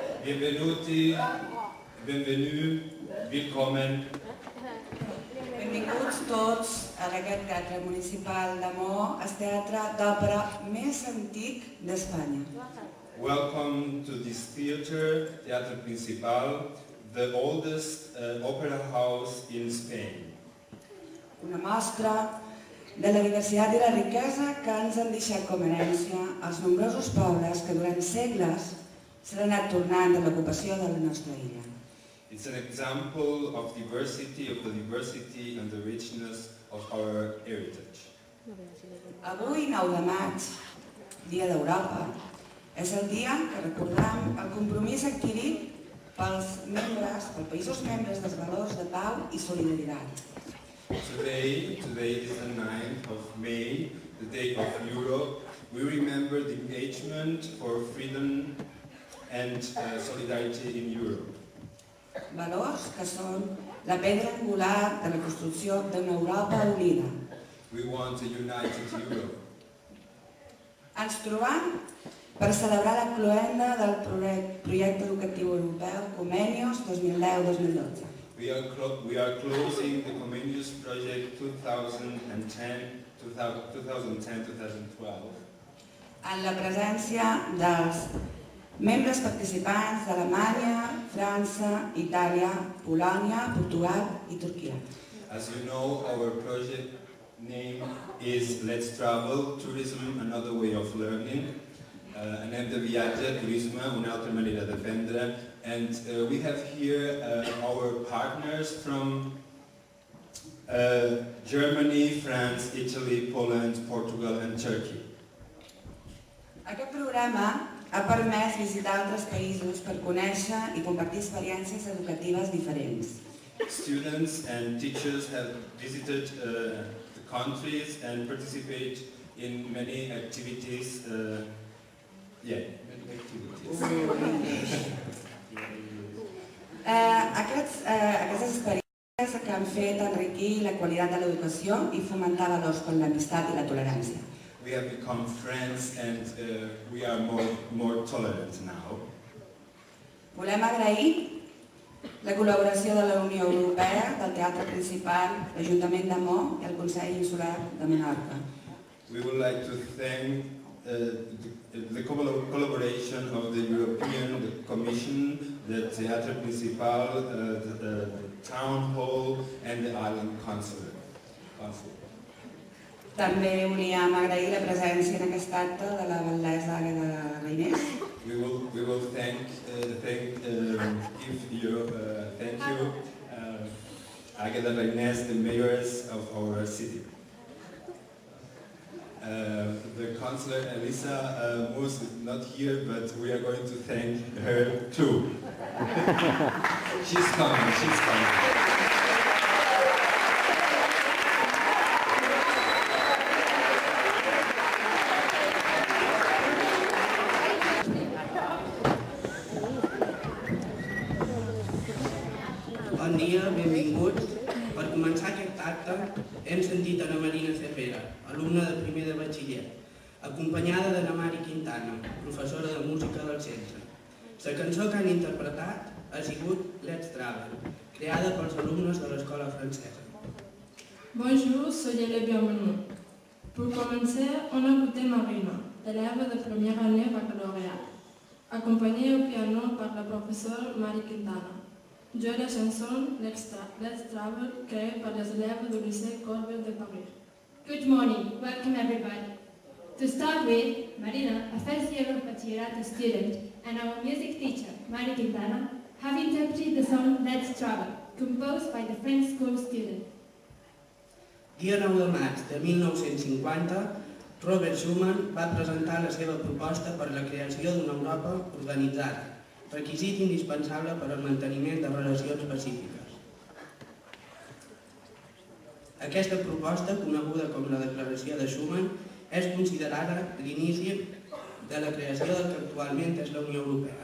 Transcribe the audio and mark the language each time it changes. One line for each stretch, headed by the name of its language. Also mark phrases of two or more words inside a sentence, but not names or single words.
Italian: Benvenuti,
French: benvenue, willkommen.
Catalan: Benvinguts tots a aquest teatre municipal de Maó, el teatre d'òpera més antic d'Espanya.
English: Welcome to this theater, Teatro Principal, the oldest opera house in Spain.
Catalan: Una mostra de la diversitat i la riquesa que ens han deixat com a herència els nombrosos pobles que durant segles s'han anat tornant a l'ocupació de la nostra illa.
English: It's an example of the diversity and the richness of our heritage.
Catalan: Avui, 9 de maig, Dia d'Europa, és el dia que recordam el compromís adquirit pels països membres dels valors de pau i solidaritat.
English: Today is the 9th of May, the Day of Europe. We remember the engagement for freedom and solidarity in Europe.
Catalan: Valors que són la pedra angular de la construcció d'una Europa unida.
English: We want a united Europe.
Catalan: Ens trobam per celebrar la cloenda del projecte educatiu europeu Comenius 2010-2012.
English: We are closing the Comenius project 2010-2012.
Catalan: En la presència dels membres participants d'Alemanya, França, Itàlia, Polònia, Portugal i Turquia.
English: As you know, our project name is Let's Travel, Tourism, Another Way of Learning.
Catalan: Anem de viatge, turisme, una altra manera d'aprendre.
English: And we have here our partners from Germany, France, Italy, Poland, Portugal and Turkey.
Catalan: Aquest programa ha permès visitar altres països per conèixer i compartir experiències educatives diferents.
English: Students and teachers have visited the countries and participate in many activities.
Catalan: Aquestes experiències que han fet enriquir la qualitat de l'educació i fomentar valors com l'amistat i la tolerància.
English: We have become friends and we are more tolerant now.
Catalan: Volem agrair la col·laboració de la Unió Europea, del Teatre Principal, l'Ajuntament de Maó i el Consell Insular de Menorca.
English: We would like to thank the collaboration of the European Commission, the Teatre Principal, the Town Hall and the Island Consulate.
Catalan: També volíem agrair la presència en aquest acte de la batllessa Àgueda Reinés.
English: We will thank you, Águeda Reinés, the mayors of our city. The Councillor Elisa Moos is not here, but we are going to thank her too. She's coming.
Catalan: Bon dia, benvinguts. Per començar aquest acte hem sentit Ana Marina Cervera, alumna de primer de batxiller, acompanyada d'Ana Mari Quintana, professora de música del centre. La cançó que han interpretat ha sigut Let's Travel, creada pels alumnes de l'escola francesa.
French: Bonjour, soyez les bienvenus. Pour commencer, on a écouté Marina, élève de première année baccalauréat, accompagnée au piano par la professeure Marie Quintana. Jouer la chanson Let's Travel, créée par les élèves du lycée Colbert de Paris.
English: Good morning, welcome everybody. To start with, Marina, a first year of bachillerato student, and our music teacher, Marie Quintana, have interpreted the song Let's Travel, composed by the French school student.
Catalan: Dia 9 de maig de 1950, Robert Schuman va presentar la seva proposta per la creació d'una Europa organitzada, requisit indispensable per al manteniment de relacions pacífiques. Aquesta proposta, coneguda com la Declaració de Schuman, és considerada l'inici de la creació del que actualment és la Unió Europea.